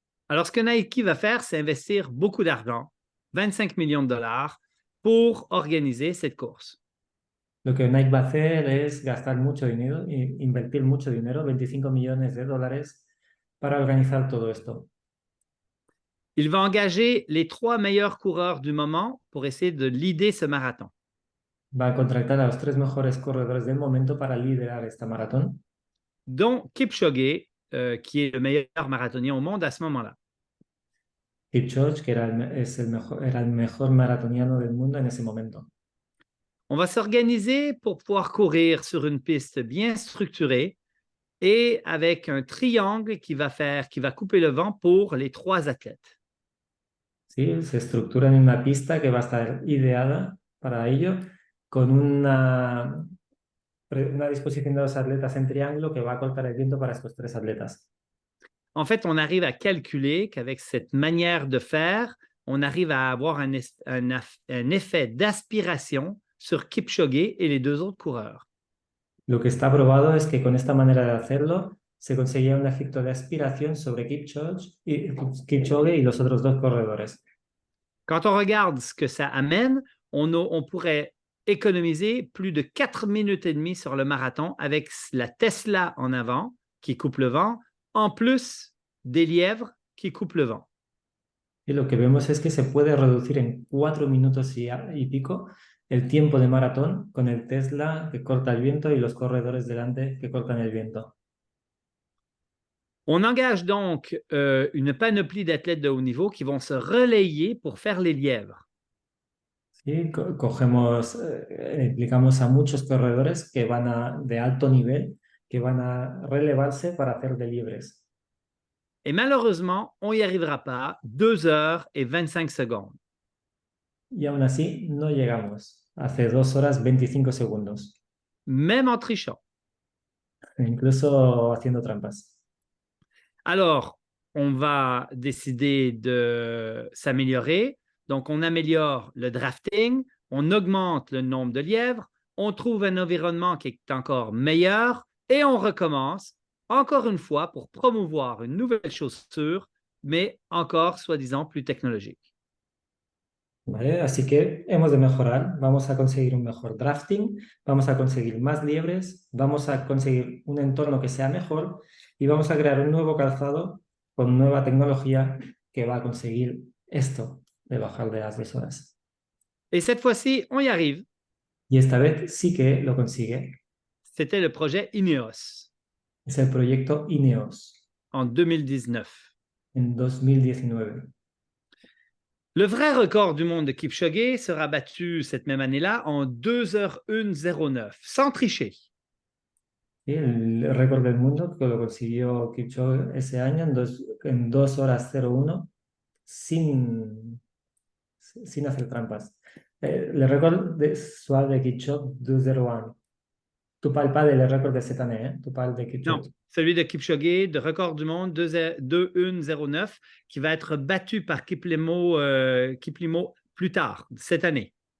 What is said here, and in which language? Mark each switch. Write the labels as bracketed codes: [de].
[fr] Alors, ce que Nike va faire, c'est investir beaucoup d'argent, 25 millions de dollars, pour organiser cette course. [es] Lo que Nike va a hacer es gastar mucho dinero, invertir mucho dinero, 25 millones de dólares, para organizar todo esto. [fr] Il va engager les 3 meilleurs coureurs du moment pour essayer de leader ce marathon. [es] Va a contratar a los 3 mejores corredores del momento para liderar esta maratón, [fr] dont Kipchoge, qui est le meilleur marathonien au monde à ce moment-là. [es] Kipchoge, que era el mejor maratoniano del mundo en ese momento. [fr] On va s'organiser pour pouvoir courir sur une piste bien structurée et avec un triangle qui va couper le vent pour les 3 athlètes. [es] ¿Sí? Se estructura en una pista que va a estar ideada para ello, con una disposición de los atletas en triángulo que va a cortar el viento para estos 3 atletas. [fr] En fait, on arrive à calculer qu'avec cette manière de faire, on arrive à avoir un effet d'aspiration sur Kipchoge et les 2 autres coureurs. [es] Lo que está probado es que con esta manera de hacerlo se conseguía un efecto de aspiración sobre Kipchoge y los otros 2 corredores. [fr] Quand on regarde ce que ça amène, on pourrait économiser plus de 4 minutes et demie sur le marathon avec la Tesla en avant qui coupe le vent, en plus des lièvres qui coupent le vent. [es] Y lo que vemos es que se puede reducir en 4 minutos y pico el tiempo de maratón con el Tesla que corta el viento y los corredores delante que cortan el viento. [fr] On engage donc une panoplie d'athlètes de haut niveau qui vont se relayer pour faire les lièvres. [es] Sí, implicamos a muchos corredores que de alto nivel que van a relevarse para hacer de liebres. [fr] Et malheureusement, on n'y arrivera pas, 2 heures et 25 secondes. [es] Y aún así no llegamos. Hace 2 horas 25 segundos. [fr] Même en trichant. [es] Incluso haciendo trampas. [fr] Alors, on va décider de s'améliorer. Donc, on améliore le drafting, on augmente le nombre de lièvres, on trouve un environnement qui est encore meilleur et on recommence encore une fois, pour promouvoir une nouvelle chaussure, mais encore soi-disant plus technologique. [es] ¿Vale? Así que hemos de mejorar, vamos a conseguir un mejor drafting, vamos a conseguir más liebres, vamos a conseguir un entorno que sea mejor y vamos a crear un nuevo calzado con nueva tecnología que va a conseguir esto de bajar de las 2 horas. [fr] Et cette fois-ci, on y arrive. [es] Y esta vez sí que lo consigue. [fr] C'était le projet Ineos [es] Es el proyecto INEOS [fr] en 2019. [es] en 2019. [fr] Le vrai record du monde de Kipchoge sera battu cette même année-là en 2h01.09, sans tricher. [es] Sí, el récord del mundo que lo consiguió Kipchoge ese año en 2 horas 01 sin hacer trampas. [fr] Le record suave de Kipchoge 2:01. Tu parles pas le record de cette année, hein? Tu parles de Non, Kipchoge. celui de Kipchoge, de record du monde 2h01.09, qui va être battu par Kiplimo plus tard, cette année.